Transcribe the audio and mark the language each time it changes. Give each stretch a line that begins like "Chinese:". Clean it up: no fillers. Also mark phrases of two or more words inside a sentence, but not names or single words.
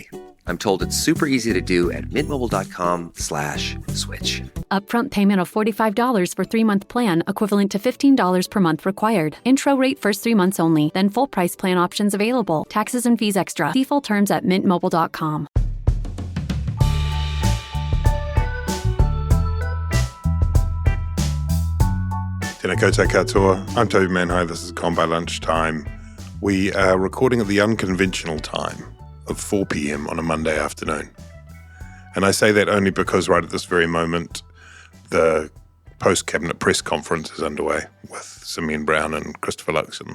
English: I'm told it's super easy to do at mintmobile.com/switch. Upfront payment of $45 for 3-month plan, equivalent to $15 per month required. Intro rate first 3 months only, then full price plan options available. Taxes and fees extra. See full terms at mintmobile.com.
Māori: Tēnā koutou katoa.
English: I'm Toby Manhire. This is Gone by Lunchtime. We are recording at the unconventional time of 4 p.m. on a Monday afternoon. And I say that only because right at this very moment, the post-cabinet press conference is underway with Simeon Brown and Christopher Luxon.